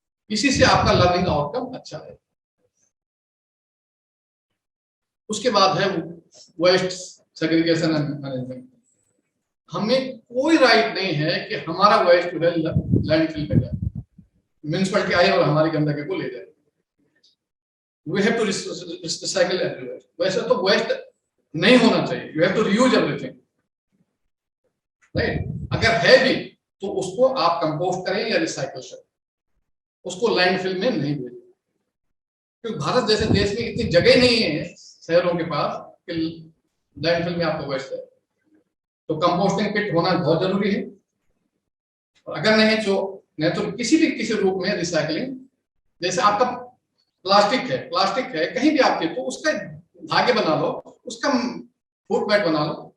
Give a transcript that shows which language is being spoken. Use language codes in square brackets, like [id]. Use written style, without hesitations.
[hi] इसी से आपका लर्निंग आउटकम अच्छा है। उसके बाद है वेस्ट सेग्रीगेशन एंड मैनेजमेंट। हमें कोई राइट नहीं है कि हमारा वेस्ट जो है लैंडफिल पे जाए, म्युनिसिपैलिटी आए और हमारी गंदगी को ले जाए। [en] We have to recycle everywhere. [hi] वैसे तो वेस्ट नहीं होना चाहिए। [en] You have to reuse everything, right? [hi] अगर है भी तो उसको आप कंपोस्ट करें या रिसाइकल करें, उसको लैंडफिल में नहीं भेजें। क्योंकि भारत जैसे देश में इतनी जगह नहीं है शहरों के पास कि लैंडफिल में आपको वेस्ट है। तो कंपोस्टिंग किट होना बहुत जरूरी है, और अगर नहीं तो किसी रूप में रिसाइकलिंग, जैसे आपका प्लास्टिक है कहीं भी आपके, तो उसका धागे बना लो, उसका फूट बैग बना लो।